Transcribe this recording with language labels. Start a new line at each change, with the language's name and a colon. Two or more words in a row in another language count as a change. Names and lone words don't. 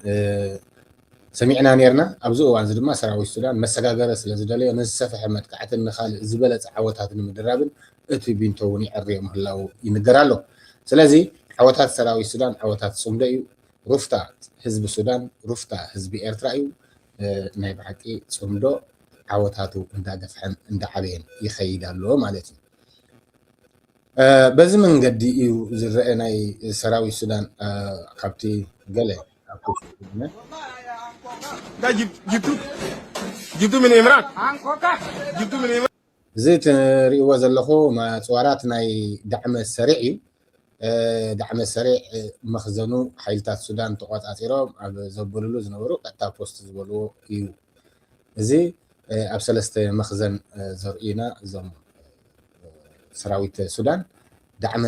Tigrinya: ሰሚዕና ነርና ኣብዚ እዋን እዚ ድማ ሰራዊት ሱዳን መሰጋገረ ስለ ዝደለዮ ንዝሰፍሐ መጥቃዕትን ንኻልእ ዝበለፀ ዓወታት ንምድራብን እቲ ቢንቶ እውን ይዕርዮ ምህላው ይንገር ኣሎ ስለዚ ዓወታት ሰራዊት ሱዳን ዓወታት ፅምዶ እዩ ሩፍታ ህዝቢ ሱዳን ሩፍታ ህዝቢ ኤርትራ እዩ ናይ ብሓቂ ፅምዶ ዓወታቱ እንዳገፍሐን እንዳዓበየን ይኸይድ ኣሎ ማለት እዩ በዚ መንገዲ እዩ ዝረአ ናይ ሰራዊት ሱዳን ካብቲ ገለ
Arabic: جبتوا من إمران جبتوا من إمران
Tigrinya: እዚ ትሪእዎ ዘለኹም ፅዋራት ናይ ዳዕመ ሰሪዕ እዩ ዳዕመ ሰሪዕ መኽዘኑ ሓይልታት ሱዳን ተቆፃፂሮም ኣብ ዘበልሉ ዝነበሩ ቀጥታ ፖስት ዝበልዎ እዩ እዚ ኣብ ሰለስተ መኽዘን ዘርእዩና እዞም ሰራዊት ሱዳን ዳዕመ